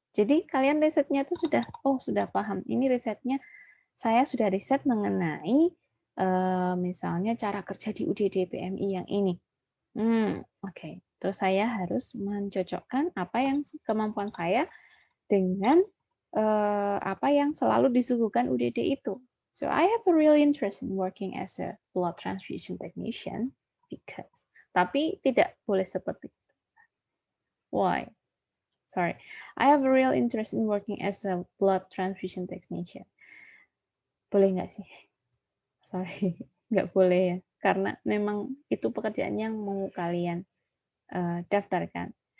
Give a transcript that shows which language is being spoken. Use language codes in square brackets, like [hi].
[id] Jadi kalian risetnya itu sudah paham. Ini risetnya saya sudah riset mengenai misalnya cara kerja di UDD PMI yang ini. Oke. Terus saya harus mencocokkan apa yang kemampuan saya dengan apa yang selalu disuguhkan UDD itu. [en] So I have a real interest in working as a blood transfusion technician because. [id] Tapi tidak boleh seperti itu. [en] Why? Sorry. I have a real interest in working as a blood transfusion technician. [id] Boleh nggak sih? [en] Sorry, [id] nggak boleh ya. Karena memang itu pekerjaan yang mau kalian daftarkan.